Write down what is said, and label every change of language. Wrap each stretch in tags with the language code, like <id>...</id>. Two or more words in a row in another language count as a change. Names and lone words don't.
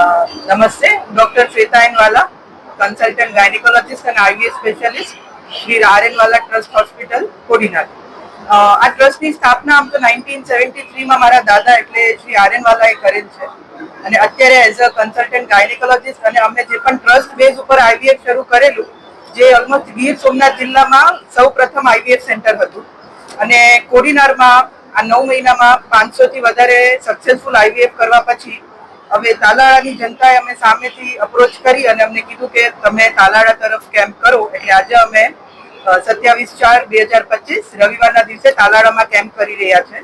<en>Namaste, Doctor Shweta Enwala, consultant gynecologist and IVF specialist, Shri RN Wala Trust Hospital Kodinar.</en> <gu>આ ટ્રસ્ટની સ્થાપના આમ તો 1973 માં મારા દાદા એટલે શ્રી આરએનવાલાએ કરેલ છે અને અત્યારે</gu> <en>as a consultant</en> <gu>ગાયનેકોલોજીસ્ટ અને અમે જે પણ</gu> <en>trust base</en> <gu>ઉપર આઈવીએફ શરૂ કરેલું, જે ઓલમોસ્ટ ગીર સોમનાથ જિલ્લામાં સૌ પ્રથમ આઈવીએફ સેન્ટર હતું અને કોડીનારમાં આ 9 મહિનામાં 500 થી વધારે</gu> <en>successful IVF</en> <gu>કરવા પછી હવે તાલાળાની જનતાએ અમે સામેથી અપ્રોચ કરી અને અમને કીધું કે તમે તાલાળા તરફ કેમ્પ કરો, એટલે આજે અમે 27/4/2025 રવિવારના દિવસે તાલાળામાં કેમ્પ કરી રહ્યા છે।</gu>